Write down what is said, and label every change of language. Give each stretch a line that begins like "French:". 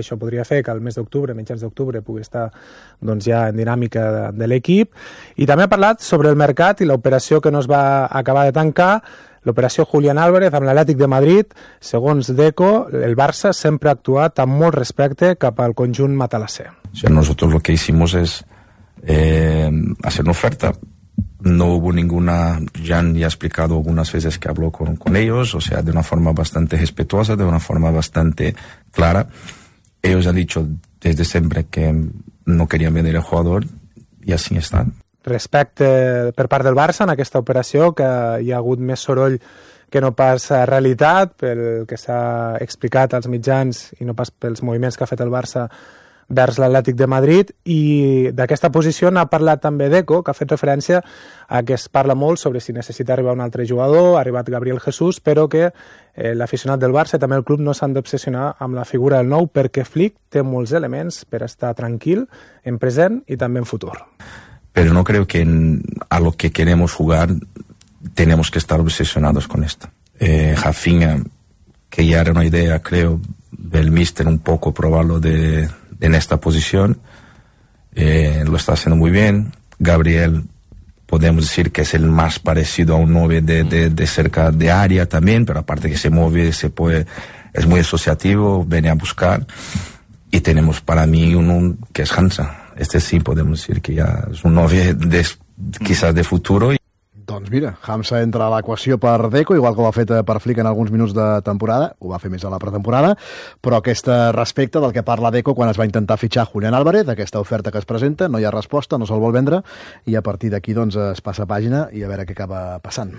Catalan: Això podria fer que al mes d'octubre, mitjans d'octubre, pugui estar doncs, ja en dinàmica de l'equip. I també ha parlat sobre el mercat i l'operació que no es va acabar de tancar, l'operació Julián Álvarez amb l'Atlètic de Madrid. Segons Deco, el Barça sempre ha actuat amb molt respecte cap al conjunt matalasser.
Spanish: Sí, nosotros lo que hicimos es hacer una oferta. No hubo ninguna, Jan ya ha explicado algunas veces que habló con ellos, o sea, de una forma bastante respetuosa, de una forma bastante clara. Ellos han dicho desde siempre que no querían vender el jugador y así están.
Catalan: Respecte per part del Barça en aquesta operació, que hi ha hagut més soroll que no pas realitat pel que s'ha explicat als mitjans i no pas pels moviments que ha fet el Barça vers l'Atlètic de Madrid, i d'aquesta posició n'ha parlat també Deco, que ha fet referència a que es parla molt sobre si necessita arribar un altre jugador, ha arribat Gabriel Jesús, però que l'aficionat del Barça i també el club no s'han d'obsessionar amb la figura del nou, perquè Flick té molts elements per estar tranquil en present i també en futur. Però no crec que
Spanish: a lo que queremos jugar tenemos que estar obsesionados con esto. Rafinha, que ya era una idea, creo, del míster un poco probarlo de en esta posición, lo está haciendo muy bien. Gabriel, podemos decir que es el más parecido a un 9 de cerca de área también, pero aparte que se mueve, se puede, es muy asociativo, viene a buscar. Y tenemos para mí uno que es Hansa. Este sí podemos decir que ya es un 9 quizás de futuro.
Catalan: Doncs mira, Hamza entra a l'equació per Deco, igual que ho ha fet per Flick en alguns minuts de temporada, ho va fer més a la pretemporada, però aquest respecte del que parla Deco quan es va intentar fitxar Julián Álvarez, aquesta oferta que es presenta, no hi ha resposta, no se'l vol vendre, i a partir d'aquí doncs es passa pàgina i a veure què acaba passant.